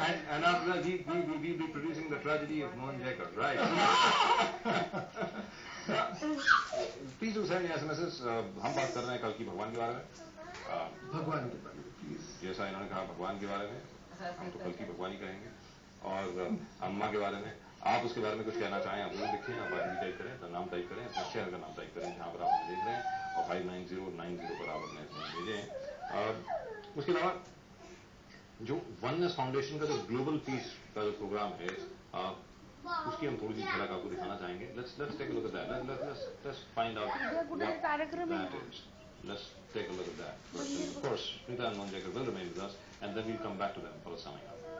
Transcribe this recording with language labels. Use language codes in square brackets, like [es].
[en] And after that, we'll be producing the tragedy of Mohan Jacob, right? Please do send me SMSs. [hi] हम बात कर रहे हैं कल की भगवान के बारे में. भगवान के बारे में प्लीज. जैसा इन्होंने कहा भगवान के बारे में, हम तो कल की भगवान ही कहेंगे. और अम्मा के बारे में, आप उसके बारे में कुछ कहना चाहें, आप वो लिखें, आप आदमी टाइप करें, अपना नाम टाइप करें, अपने शहर का नाम टाइप करें जहाँ पर आप हमें देख रहे हैं, और 59090 पर आप अपने SMS भेजें. उसके अलावा जो वननेस फाउंडेशन का जो ग्लोबल पीस का जो प्रोग्राम है, उसकी हम थोड़ी सी झलक आपको दिखाना चाहेंगे. [en] Let's take a look at that. Let's find out what that is. Let's take a look at that. First. And of course, Rita and Mohan will remain with us, and then we'll come back to them for a summing up.